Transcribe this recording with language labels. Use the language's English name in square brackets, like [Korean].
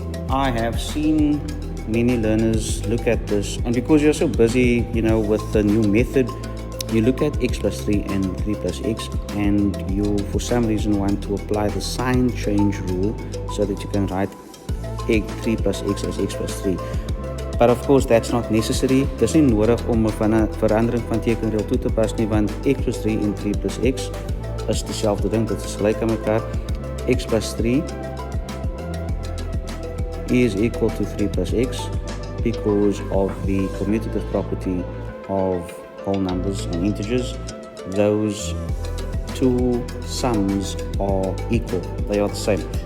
[English] I have seen many learners look at this, and because you're so busy, with the new method, you look at x plus 3 and 3 plus x, and you for some reason want to apply the sign change rule so that you can write 3 plus x as x plus 3. But of course that's not necessary. [Afrikaans] Dis nie nodig om 'n verandering van tekenreël toe te pas nie, want x plus 3 en 3 plus x is dieselfde ding, dit is gelyk aan mekaar. [English] X plus 3 is equal to 3 plus x because of the commutative property of whole numbers and integers, those two sums are equal, they are the same.